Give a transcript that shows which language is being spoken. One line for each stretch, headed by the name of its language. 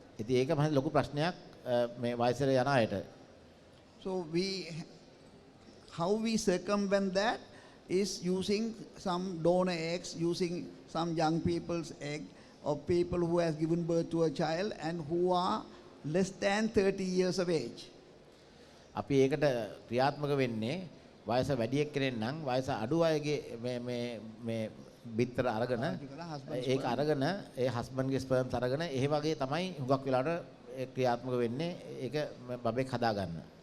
Sinhala: ඉතින් ඒක මම ලොකු ප්‍රශ්නයක් මේ වයසට යන අයට.
English: So how we circumvent that is using some donor eggs, using some young people's egg, or people who has given birth to a child and who are less than 30 years of age.
Sinhala: අපි ඒකට ක්‍රියාත්මක වෙන්නේ වයස වැඩි එක්කෙනෙක් නම් වයස අඩු අයගේ මේ බිත්තර අරගෙන ඒක අරගෙන ඒ හස්බන්ඩ්ගේ ස්පර්ම්ස් අරගෙන ඒ වගේ තමයි හුඟක් වෙලාවට ක්‍රියාත්මක වෙන්නේ ඒක බබෙක් හදාගන්න.